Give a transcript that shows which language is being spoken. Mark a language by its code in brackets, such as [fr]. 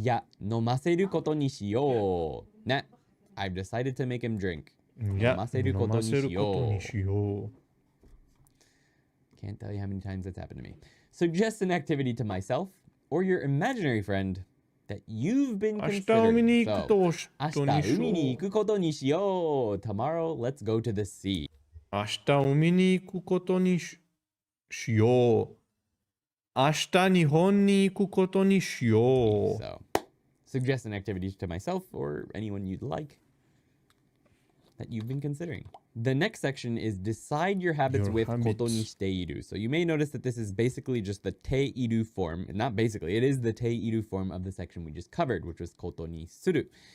[ja] Ya, nomaseru koto ni shiyou. [en] Nah, I've decided to make him drink. Yeah, [ja] nomaseru koto ni shiyou. [en] Can't tell you how many times that's happened to me. Suggest an activity to myself or your imaginary friend that you've been considering. [ja] So, 明日海に行くことにしよう. [en] Tomorrow, let's go to the sea. [ja] 明日海に行くことにしよう. 明日日本に行くことにしよう. [en] So, suggest an activity to myself or anyone you'd like. that you've been considering. The next section is decide your habits Your with habits. koto ni shiteiru. So you may notice that this is basically just the teiru form. Not basically, it is the teiru form of the section we just covered, which was koto ni suru.